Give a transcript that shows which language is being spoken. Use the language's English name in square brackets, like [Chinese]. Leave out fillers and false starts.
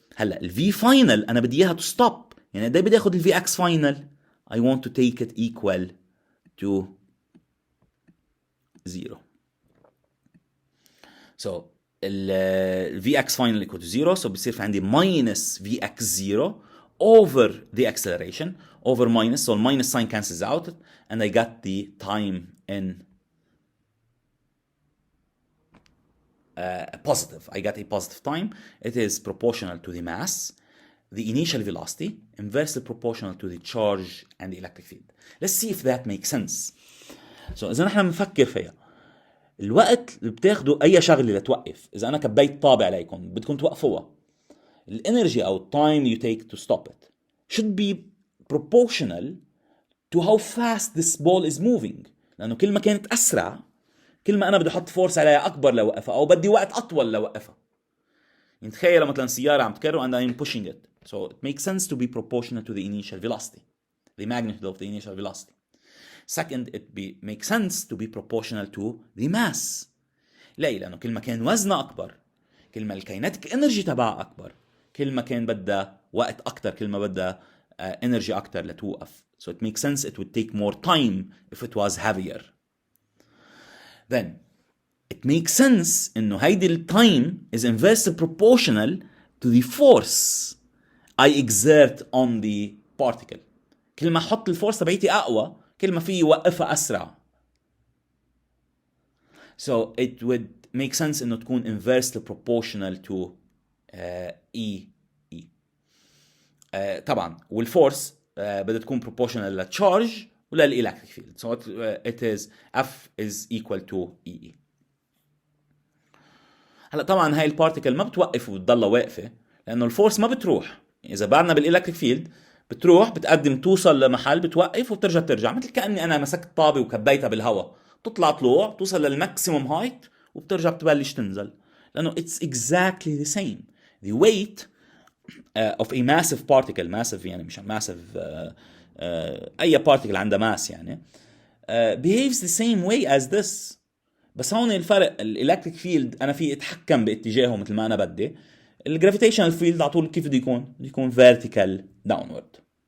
[Arabic] هلا ال V final أنا بدي إياها [English] to stop. [Arabic] يعني ده بدي أخد ال Vx final. [English] I want to take it equal to 0. So ال Vx final equal to 0. So [Arabic] بيصير في عندي [English] minus Vx0 over the acceleration over minus. So minus sign cancels out and I got the time in positive. I got a positive time. It is proportional to the mass, the initial velocity, inversely proportional to the charge and the electric field. Let's see if that makes sense. [Arabic] So إذا نحن بنفكر فيها, الوقت اللي بتاخده أي شغلة لتوقف, إذا أنا كبيت طابع عليكم بدكم توقفوها. الانرجي او [English] time you take to stop it should be proportional to how fast this ball is moving. [Arabic] لانه كل ما كانت اسرع كل ما انا بدي احط فورس عليها اكبر لوقفها او بدي وقت اطول لوقفها. يعني تخيل مثلا سيارة عم تكرر [English] and I'm pushing it. So it makes sense to be proportional to the initial velocity, the magnitude of the initial velocity. Second, makes sense to be proportional to the mass. [Arabic] ليه؟ لأنه كل ما كان وزنها أكبر كل ما الكيناتيك انرجي تبعها أكبر كل ما كان بدها وقت أكتر كل ما بدها انرجي أكتر لتوقف. [English] So it makes sense it would take more time if it was heavier. Then it makes sense [Arabic] إنه هيدي التايم [English] is inversely proportional to the force I exert on the particle. [Arabic] كل ما أحط الفورس تبعيتي أقوى كل ما فيه يوقفها أسرع. [English] So it would make sense [Arabic] إنه تكون [English] inversely proportional to E. [Arabic] طبعا والفورس بدها تكون proportional للتشارج وللإلكتريك فيلد. [English] So it is F is equal to E. [Arabic] هلا طبعا هاي البارتيكل ما بتوقف وبتضلها واقفة لأنه الفورس ما بتروح. إذا بعدنا بالإلكتريك فيلد بتروح بتقدم توصل لمحل بتوقف وبترجع مثل كأني أنا مسكت طابة وكبيتها بالهواء تطلع طلوع توصل للماكسيموم هايت وبترجع بتبلش تنزل لأنه [English] it's exactly the same. The weight of a massive particle, massive [Arabic] يعني مش [English] massive أي particle عندها mass يعني behaves the same way as this. [Arabic] بس هون الفرق الإلكتريك فيلد أنا فيه أتحكم باتجاهه مثل ما أنا بدي. الجرافيتيشنال فيلد على طول كيف بده يكون vertical downward.